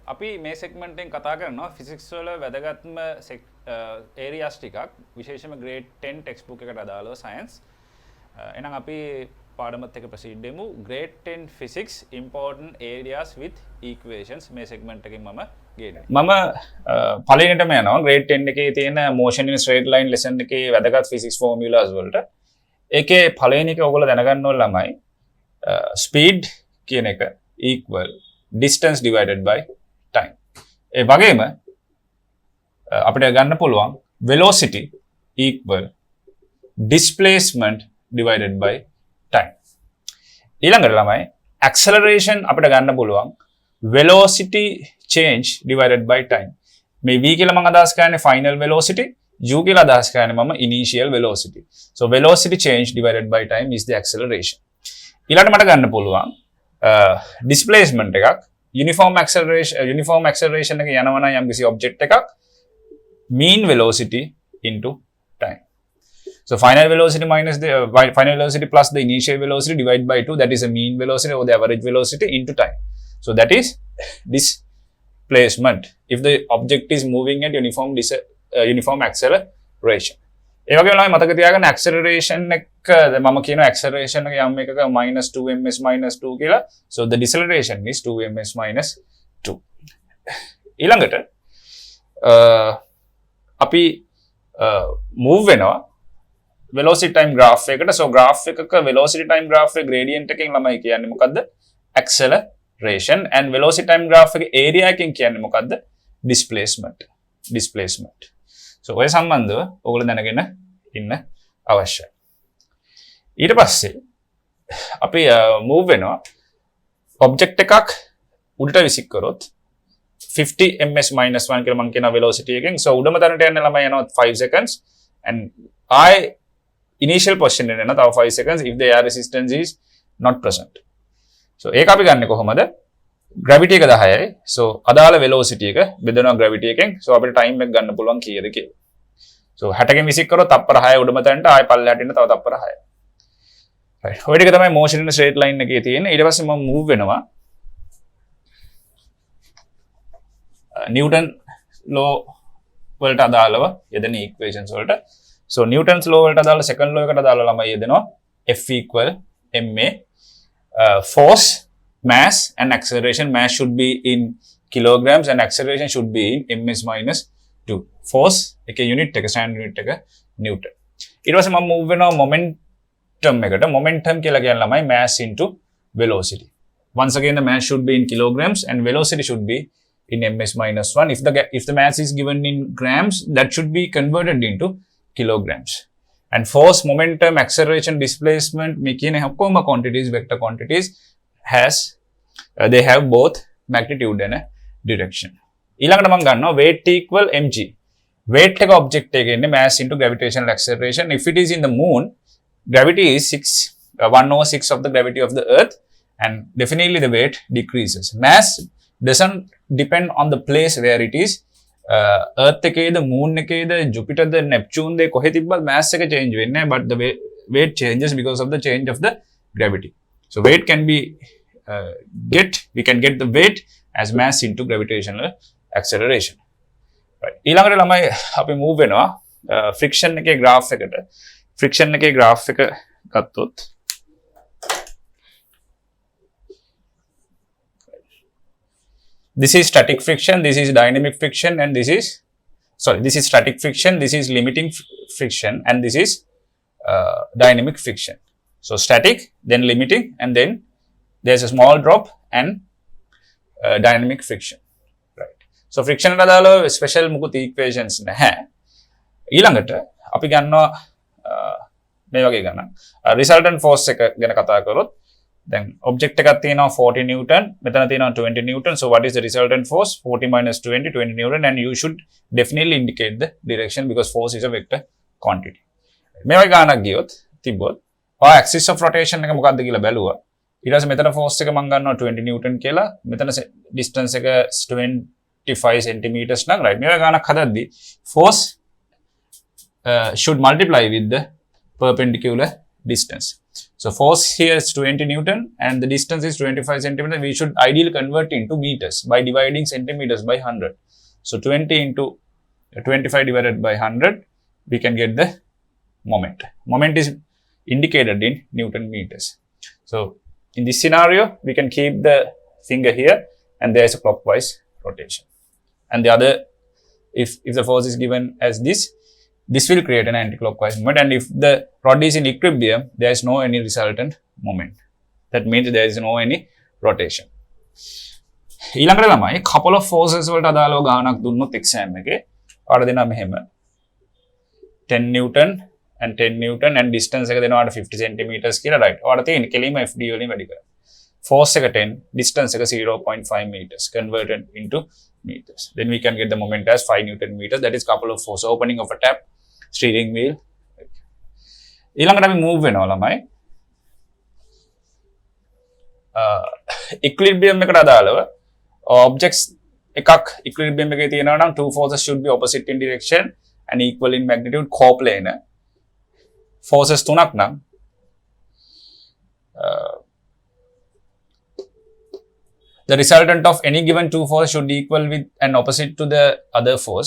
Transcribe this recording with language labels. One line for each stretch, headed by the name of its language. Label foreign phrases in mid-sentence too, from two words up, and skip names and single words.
Sinhala: අපි මේ සෙග්මන්ට් එකෙන් කතා කරනවා ෆිසික්ස් වල වැදගත්ම ඒරියාස් ටිකක් විශේෂයෙන්ම
English: grade 10 text book
Sinhala: එකට අදාළව සයන්ස්. එහෙනම් අපි පාඩමත් එක්ක ප්‍රොසීඩ් වෙමු.
English: grade 10 physics important areas with equations
Sinhala: මේ සෙග්මන්ට් එකෙන් මම ගේනවා. මම පළවෙනිටම යනවා ග්‍රේඩ් 10 එකේ තියෙන
English: motion in straight line lesson
Sinhala: එකේ වැදගත්
English: physics formulas
Sinhala: වලට. ඒකේ පළවෙනි එක ඔයගොල්ලෝ දැනගන්න ඕන ළමයි ස්පීඩ් කියන එක
English: equal distance divided by time.
Sinhala: ඒ වගේම අපිට ගන්න පුළුවන්
English: velocity equal displacement divided by time.
Sinhala: ඊළඟට ළමයි acceleration අපිට ගන්න පුළුවන්
English: velocity change divided by time.
Sinhala: මේ v කියලා මම අදහස් කරන්නේ
English: final velocity,
Sinhala: u කියලා අදහස් කරන්නේ මම
English: initial velocity. So velocity change divided by time is the acceleration.
Sinhala: ඊළඟට මට ගන්න පුළුවන් displacement එකක්
English: uniform acceleration
Sinhala: එක යනවා නම් යම්කිසි object එකක්
English: mean velocity into time. So final velocity minus the final velocity plus the initial velocity divided by 2, that is a mean velocity or the average velocity into time. So that is displacement if the object is moving at uniform acceleration.
Sinhala: ඒ වගේම ළමයි මතක තියාගන්න acceleration එක මම කියනවා acceleration එක යම් එකක -2 ms -2 කියලා.
English: So the deceleration is 2 ms -2.
Sinhala: ඊළඟට අපි move වෙනවා
English: velocity time graph
Sinhala: එකට.
English: So graph
Sinhala: එකක
English: velocity time graph
Sinhala: එකේ gradient එකෙන් ළමයි කියන්නේ මොකද්ද?
English: acceleration. And velocity time graph
Sinhala: එකේ area එකෙන් කියන්නේ මොකද්ද? displacement. So ඔය සම්බන්ධව ඔයගොල්ලෝ දැනගෙන ඉන්න අවශ්‍යයි. ඊට පස්සේ අපි move වෙනවා object එකක් උඩට විසික් කරොත් 50 ms -1 කියලා මම කියන velocity එකෙන්. So උඩම තැනට යන්න ළමයි යනවා
English: 5 seconds and initial position
Sinhala: එක යනවා තව
English: 5 seconds if the air resistance is not present.
Sinhala: So ඒක අපි ගන්නෙ කොහොමද? gravity එක 10යි. So අදාළ velocity එක බෙදනවා gravity එකෙන්. So අපිට time එක ගන්න පුළුවන් කීයද කියලා. So 60 කින් විසික් කරොත් තප්පර 6 උඩම තැනට ආයෙ පල්ලෙහාට එන්න තව තප්පර 6. right. ඔය ටික තමයි
English: motion in a straight line
Sinhala: එකේ තියෙන්නේ. ඊට පස්සේ මම move වෙනවා Newton law වලට අදාළව යෙදෙන equations වලට. So Newton's law වලට අදාළ
English: second law
Sinhala: එකට අදාළව ළමයි යෙදෙනවා
English: F equal ma. Force, mass and acceleration. Mass should be in kilograms and acceleration should be in ms -2.
Sinhala: Force එක unit එක
English: standard unit
Sinhala: එක Newton. ඊට පස්සේ මම move වෙනවා momentum එකට. Momentum කියලා කියන්නේ ළමයි
English: mass into velocity. Once again the mass should be in kilograms and velocity should be in ms -1. If the mass is given in grams, that should be converted into kilograms. And force, momentum, acceleration, displacement, making a quantities, vector quantities, they have both magnitude and a direction.
Sinhala: ඊළඟට මම ගන්නවා
English: weight equal mg.
Sinhala: weight එක object එකේ ඉන්නේ
English: mass into gravitational acceleration. If it is in the moon, gravity is 1/6 of the gravity of the earth, and definitely the weight decreases. Mass doesn't depend on the place where it is.
Sinhala: earth එකේද moon එකේද jupiter ද neptune ද කොහෙ තිබ්බත් mass එක change වෙන්නේ නැහැ,
English: but the weight changes because of the change of the gravity. So weight can be we can get the weight as mass into gravitational acceleration. right.
Sinhala: ඊළඟට ළමයි අපි move වෙනවා friction එකේ graph එකට. friction එකේ graph එක ගත්තොත්
English: this is static friction, this is dynamic friction, and this is static friction, this is limiting friction, and this is dynamic friction. So static, then limiting, and then there's a small drop and dynamic friction. right. So
Sinhala: friction වල දාලා special මුකුත් equations නැහැ. ඊළඟට අපි ගන්නවා මේ වගේ ගණන්
English: resultant force
Sinhala: එක ගැන කතා කරොත්
English: then object
Sinhala: එකක් තියෙනවා 40 newton, මෙතන තියෙනවා 20 newton.
English: So what is the resultant force? 40 minus 20 newton, and you should definitely indicate the direction because force is a vector quantity.
Sinhala: මේ වගේ ගණනක් ගියොත් තිබ්බොත්
English: axis of rotation
Sinhala: එක මොකක්ද කියලා බැලුවා. ඊට පස්සේ මෙතන force එක මම ගන්නවා 20 newton කියලා. මෙතන distance එක 25 centimeters නම් right. මේ වගේ ගණනක් හදද්දී
English: force should multiply with the perpendicular distance. So force here is 20 Newton and the distance is 25 centimeters. We should ideally convert into meters by dividing centimeters by 100. So 20 into 25 divided by 100, we can get the moment. Moment is indicated in Newton meters. So in this scenario, we can keep the finger here and there is a clockwise rotation. And the other, if the force is given as this will create an anti-clockwise moment. And if the rod is in equilibrium, there is no any resultant moment. That means there is no any rotation.
Sinhala: ඊළඟට ළමයි
English: couple of forces
Sinhala: වලට අදාළව ගානක් දුන්නොත් exam එකේ ඔයාලා දෙනවා මෙහෙම
English: 10 Newton and 10 Newton
Sinhala: and distance එක දෙනවාට 50 centimeters කියලා right. ඔයාලා තියෙන්නේ කෙලින්ම FD වලින් වැඩි කරලා.
English: Force එක 10, distance එක 0.5 meters converted into meters. Then we can get the moment as 5 Newton meters. That is couple of force. Opening of a tap, steering wheel.
Sinhala: ඊළඟට අපි move වෙනවා ළමයි. Equilibrium එකට අදාළව objects එකක් equilibrium එකේ තියෙනවා නම්
English: two forces should be opposite in direction and equal in magnitude coplanar.
Sinhala: Forces තුනක් නම්
English: the resultant of any given two force should equal with and opposite to the other force.